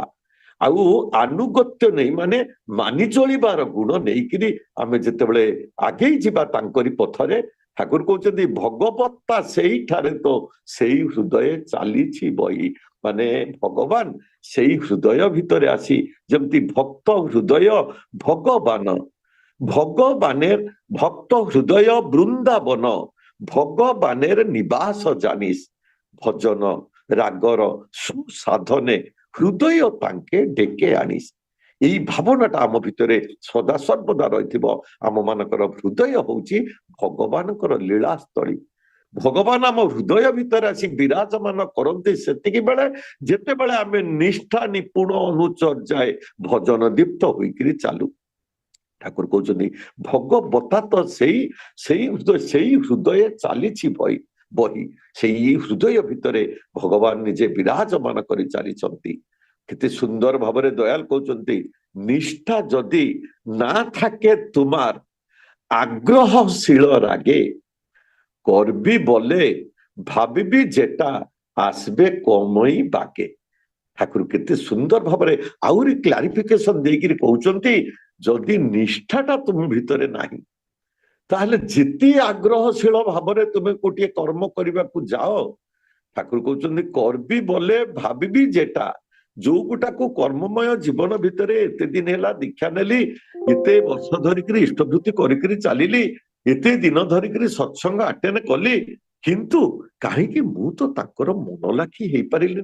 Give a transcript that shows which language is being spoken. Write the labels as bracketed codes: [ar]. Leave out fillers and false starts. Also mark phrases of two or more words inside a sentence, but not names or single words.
[or] ଆଉ ଆନୁଗତ୍ୟ ନେଇ ମାନେ ମାନି ଚଳିବାର ଗୁଣ ନେଇକିରି ଆମେ ଯେତେବେଳେ ଆଗେଇ ଯିବା ତାଙ୍କରି ପଥରେ, ଠାକୁର କହୁଛନ୍ତି, ଭଗବତ୍ତା ସେଇଠାରେ ତ ସେଇ ହୃଦୟ ଚାଲିଛି ବହି। ମାନେ ଭଗବାନ ସେଇ ହୃଦୟ ଭିତରେ ଆସି, ଯେମିତି ଭକ୍ତ ହୃଦୟ ଭଗବାନ, [bn] ভগবানের ভক্ত হৃদয় বৃন্দাবন, ভগবানের নিবাস জানিস, ভজন রাগর সুসাধনে হৃদয় তাঙ্কে ডেকে আনিস। [or] ଏଇ ଭାବନାଟା ଆମ ଭିତରେ ସଦା ସର୍ବଦା ରହିଥିବ। ଆମ ମାନଙ୍କର ହୃଦୟ ହଉଛି ଭଗବାନଙ୍କର ଲୀଳାସ୍ଥଳୀ। ଭଗବାନ ଆମ ହୃଦୟ ଭିତରେ ଆସି ବିରାଜମାନ କରନ୍ତି ସେତିକି ବେଳେ, ଯେତେବେଳେ ଆମେ ନିଷ୍ଠା ନିପୁଣ ଅନୁଚର୍ଯ୍ୟାଏ ଭଜନ ଦୀପ୍ତ ହୋଇକିରି ଚାଲୁ। ଠାକୁର କହୁଛନ୍ତି, ଭଗବତା ତ ସେଇ ହୃଦୟ ଚାଲିଛି ବହି। ସେଇ ହୃଦୟ ଭିତରେ ଭଗବାନ ନିଜେ ବିରାଜମାନ କରି ଚାଲିଛନ୍ତି। କେତେ ସୁନ୍ଦର ଭାବରେ ଦୟାଲ କହୁଛନ୍ତି, ନିଷ୍ଠା ଯଦି [bn] না থাকে তোমার, আগ্রহশীল রাগে, করবি বলে ভাবিবি যেটা, আসবে কমই বাকে। [or] ଠାକୁର କେତେ ସୁନ୍ଦର ଭାବରେ ଆହୁରି କ୍ଲାରିଫିକେସନ ଦେଇକିରି କହୁଛନ୍ତି, ଯଦି ନିଷ୍ଠାଟା ତୁମ ଭିତରେ ନାହିଁ, ତାହେଲେ ଯେତେ ଆଗ୍ରହଶୀଳ ଭାବରେ ତୁମେ ଗୋଟିଏ କର୍ମ କରିବାକୁ ଯାଅ, ଠାକୁର କହୁଛନ୍ତି, [bn] করবি বলে ভাবিবি যেটা, [or] ଯୋଉ ଗୋଟାକୁ କର୍ମମୟ ଜୀବନ ଭିତରେ ଏତେ ଦିନ ହେଲା ଦୀକ୍ଷା ନେଲି, ଏତେ ବର୍ଷ ଧରିକିରି ଇଷ୍ଟଭୃତି କରିକିରି ଚାଲିଲି, ଏତେ ଦିନ ଧରିକିରି ସତ୍ସଙ୍ଗ ଆଟେଣ୍ଡ କଲି, କିନ୍ତୁ କାହିଁକି ମୁଁ ତ ତାଙ୍କର ମନ ଲାଖି ହେଇପାରିଲିନି?